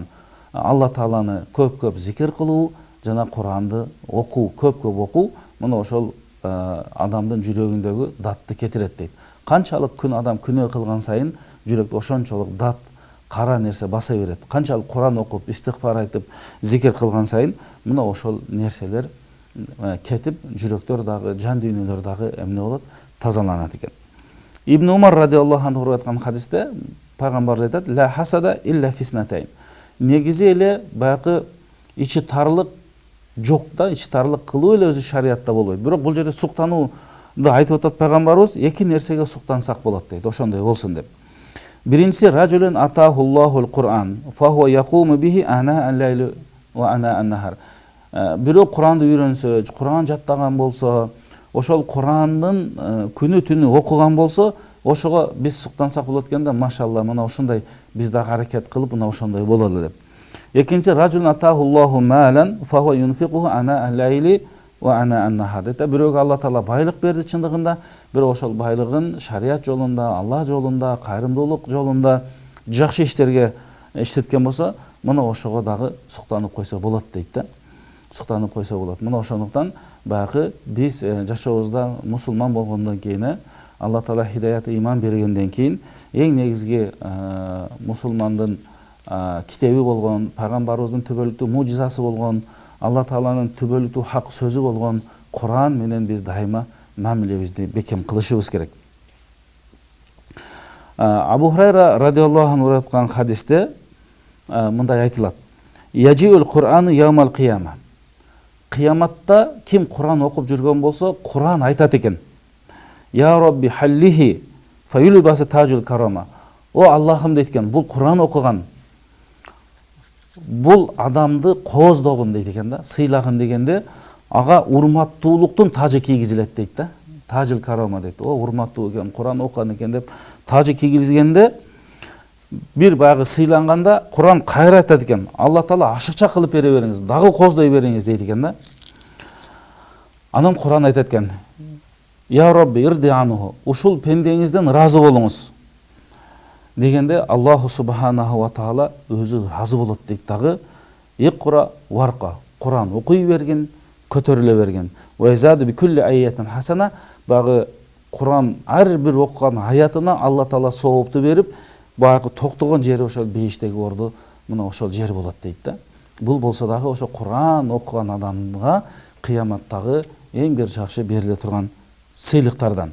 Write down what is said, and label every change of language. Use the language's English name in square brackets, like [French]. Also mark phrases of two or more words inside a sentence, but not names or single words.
[Kyrgyz] Алла тааланы көп-көп зикир кылуу жана Куранды окуу, көп-көп окуу, мына ошол адамдын жүрөгүндөгү датты кетирет дейт. Канчалык күн адам күнөө кылган сайын жүрөктө ошончолук дат, кара нерсе баса берет. Канчалык Куран окуп, истигфар айтып, зикир кылган сайын мына ошол нерселер кетип, жүрөктөр дагы, жан дүйнөлөр дагы эмне болот? Тазаланат экен. Ибн Умар [Arabic] رضي الله عنه [Kyrgyz] айткан хадисте пайгамбар айтат: [Arabic] "لا حسد إلا في اثنتين". [Kyrgyz] Негизи эле баягы ичи тарлык жок да, ичи тарлык кылуу эле өзү шариатта болбойт. Бирок бул жерде суктанууду айтып атат пайгамбарыбыз, эки нерсеге суктансак болот дейт, ошондой болсун деп. [Arabic] Биринчиси رجل آتاه الله القرآن فهو يقوم به آناء الليل وآناء النهار. [Kyrgyz] Бирок Куранды үйрөнсө, Куран жаттаган болсо, ошол Курандын күнү түнү окуган болсо, ошого биз суктансак болот экенде, машалла, мына ошондой биз да аракет кылып, мына ошондой бололу деп. [Arabic] Экинчи رجل آتاه الله مالا, فهو ينفقه آناء الليل وآناء النهار. [Kyrgyz] Бирөөгө Алла таала байлык берди чындыгында, бирок ошол байлыгын шарият жолунда, Алла жолунда, кайрымдуулук жолунда жакшы иштерге иштеткен болсо, мына ошого дагы суктанып койсо болот дейт да. Суктанып койсо болот. Мына ошондуктан баягы биз жашообузда мусулман болгондон кийин, Алла таала хидаяты иман бергенден кийин, эң негизги мусулмандын китеби болгон, пайгамбарыбыздын түбөлүктүү мужизасы болгон, Алла тааланын түбөлүктүү хак сөзү болгон Куран менен биз дайыма мамилебизди бекем кылышыбыз керек. Абу Хурайра радиаллаху анху айткан хадисте мындай айтылат: [Arabic] "يجيء القرآن يوم القيامة". [Kyrgyz] Кыяматта ким Куран окуп жүргөн болсо, Куран айтат экен: [Arabic] "يا رب حله فيلبس تاج الكرامة". [Kyrgyz] О Аллахым дейткен, бул Куран окуган, бул адамды кооздогун дейт экен да, сыйлагын дегенде, ага урматтуулуктун тажы кийгизилет дейт да. [Arabic] تاج الكرامة [Kyrgyz] дейт. О урматтуу экен, Куран окуган экен деп тажы кийгизгенде, бир баягы сыйланганда Куран кайра айтат экен: "Алла таала ашыкча кылып бере бериңиз, дагы коздой бериңиз" дейт экен да. Анан Куран айтат экен: [Arabic] "يا رب ارض عنه", [Kyrgyz] ушул пендеңизден разы болуңуз. Дегенде Аллаху субханаху ва таала өзү разы болот дейт дагы. [Arabic] اقرأ وارق, [Kyrgyz] Куран окуй берген, көтөрүлө берген. [Arabic] ويزاد بكل آية حسنة, [Kyrgyz] багы Куран ар бир окуган аятына Алла таала соопту берип, баягы токтогон жери ошол бейиштеги орду мына ошол жер болот дейт да. Бул болсо дагы ошо Куран окуган адамга кыяматтагы эң бир жакшы бериле турган сыйлыктардан.